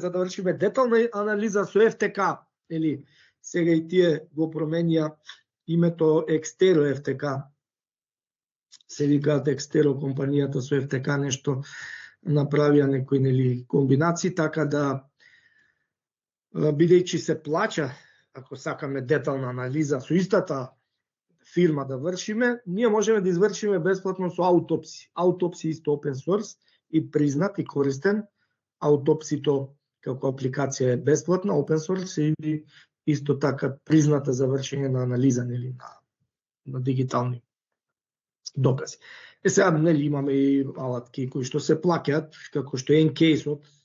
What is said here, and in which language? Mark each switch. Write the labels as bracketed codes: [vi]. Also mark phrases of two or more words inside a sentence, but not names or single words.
[mk] за да вршиме детална анализа со FTK, сега и тие го променија името Extero FTK, се викаат Extero компанијата со FTK, нешто направија некои комбинации, така да бидејќи се плаќа, ако сакаме детална анализа со истата фирма да вршиме, ние можеме да извршиме бесплатно со Autopsy. Autopsy исто [en] open source [mk] и признат и користен. Autopsy-то како апликација е бесплатна, [en] open source [mk] и исто така призната за вршење на анализа на дигитални докази. Сега имаме и алатки кои што се плаќаат, како што е Encase-от.